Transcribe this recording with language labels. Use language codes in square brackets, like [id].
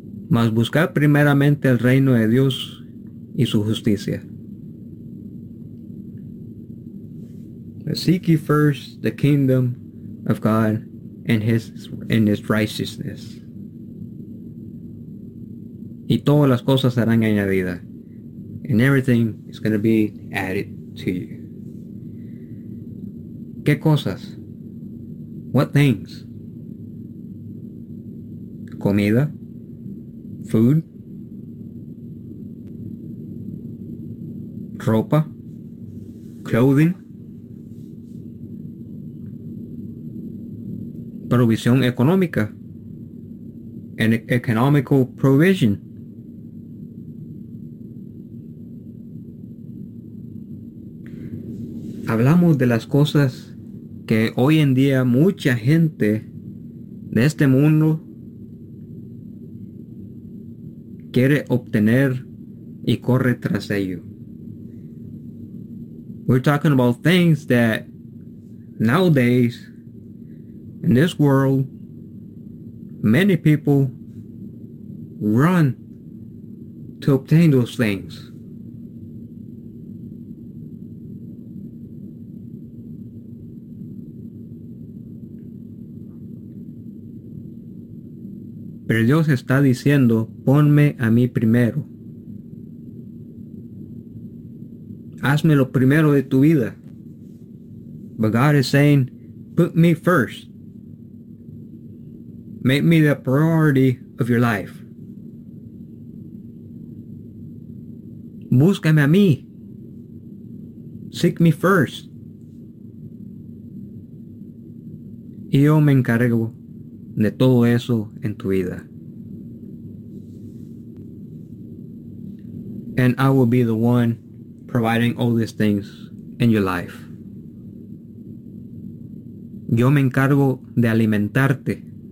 [es] Mas buscar primeramente el reino de Dios y su justicia. [en] Seek ye first the kingdom of God and his righteousness. [es] Y todas las cosas serán añadidas. [en] And everything is going to be added to you. [es] ¿Qué cosas? [en] What things? [es] Comida. [en] Food. [es] Ropa. [en] Clothing. [es] Provisión económica. [en] An economical provision. [es] Hablamos de las cosas que hoy en día mucha gente de este mundo quiere obtener y corre tras ello. [en] We're talking about things that nowadays in this world many people run to obtain those things. [es] Pero Dios está diciendo, ponme a mí primero. Hazme lo primero de tu vida. [en] But God is saying, put me first. Make me the priority of your life. [es] Búscame a mí. [en] Seek me first. [es] Y yo me encargo de todo eso en tu vida. [en] And I will be the one providing all these things in your life. [es] Yo me encargo de alimentarte.